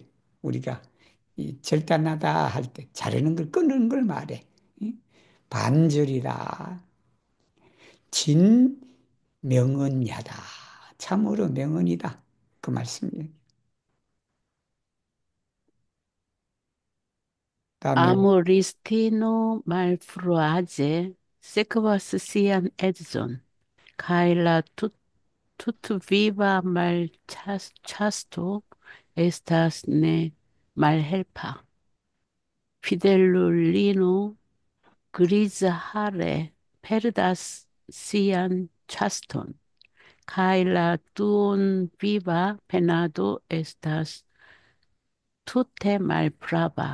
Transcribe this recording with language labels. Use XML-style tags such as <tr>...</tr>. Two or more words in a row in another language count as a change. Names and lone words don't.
<ko>우리가 이 절단하다 할 때 자르는 걸 끊는 걸 말해. 이? 반절이다. 진명언야다. 참으로 명언이다. 그 말씀이에요. 다음에</ko> <eo>Amoristino malfruage, sequas sian edzon, cae la viva mal chasto estas ne malhelpa. Fidelulino grisa hare perdas sian chaston, cae la viva penado estas tute malprava.</eo>